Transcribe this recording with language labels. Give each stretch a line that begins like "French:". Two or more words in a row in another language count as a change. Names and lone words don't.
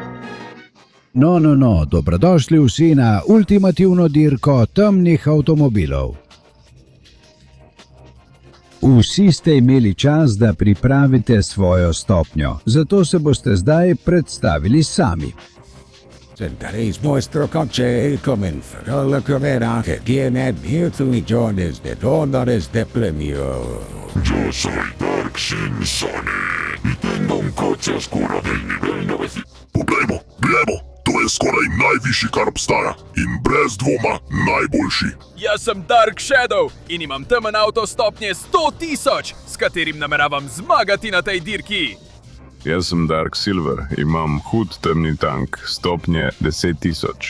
Slovenian: No, dobrodošli vsi na ultimativno dirko temnih avtomobilov. Vsi ste imeli čas, da pripravite svojo stopnjo, zato se boste zdaj predstavili sami.
Spanish: Today's nuestro coche comenzará la carrera que tiene abierto millones de dólares de premio. Yo soy Dark Shin Sonic y tengo un coche oscuro del nivel 900.
Slovenian: Poglejmo, to je skoraj najvišji, kar obstaja in brez dvoma najboljši. Jaz sem Dark Shadow in imam temen avto stopnje 100.000, s katerim nameravam zmagati na tej dirki. Jaz sem Dark Silver, imam hud temni tank, stopnje 10.000.